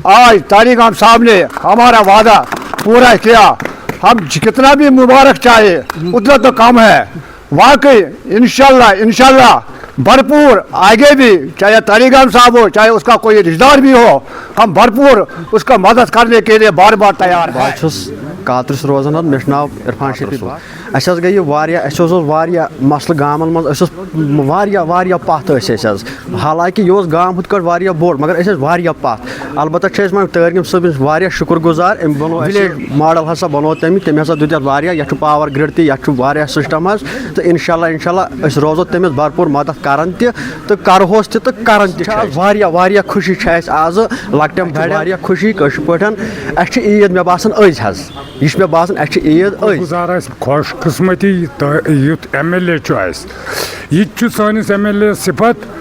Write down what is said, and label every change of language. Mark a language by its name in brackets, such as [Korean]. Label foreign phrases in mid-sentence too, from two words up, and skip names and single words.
[Hindi] आज तारिगामी साहब ने हमारा वादा पूरा किया। हम कितना भी मुबारक चाहे उतना तो कम है। वाकई इंशाल्लाह भरपूर आगे भी, चाहे तारिगामी साहब हो चाहे उसका कोई रिश्तेदार भी हो, हम भरपूर उसका मदद करने के लिए बार बार तैयार हैं। [Kashmiri] कात्रस रोजान मे नाव इरफान शफीक। अस गई मसल गामन मज पत, हालांकि यह गाम हुत कट बोड़, मगर पत। अलबत्त तारिगामी सब शुक्रगुजार। [English] village model [Kashmiri] हसा बनो तम हसा दुत यह [English] power grid [Kashmiri] तह सिस्टम, तो इंशाल्लाह रोजो तमिस भरपूर मदद करन तो करहोस तो करन। खुशी आज लकटम बड़ खुशी कशर ईद मे बासान अज मे बासान ईद अज। खुशकिस्मती युथ MLA यह सानिस MLA सिफत।